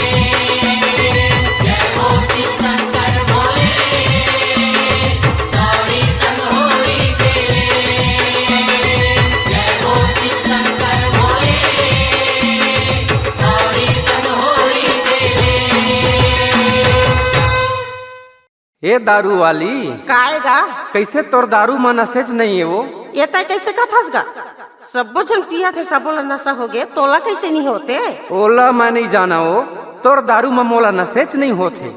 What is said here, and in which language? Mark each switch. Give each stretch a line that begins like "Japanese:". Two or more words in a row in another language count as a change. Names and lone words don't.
Chhattisgarhi: जय हो शिव शंकर भोले गौरी संग होरी खेले। जय हो शिव शंकर भोले गौरी संग होरी खेले। ए दारू वाली काएगा कैसे तोर दारू में नशेज नहीं है वो? ये तय कैसे कथस गा? सबो जन पिया थे, सबो ला नशा हो गए, तोला कैसे नहीं होते? ओला मैं नहीं जाना हो, तोर दारू में मोला नशेज नहीं होते।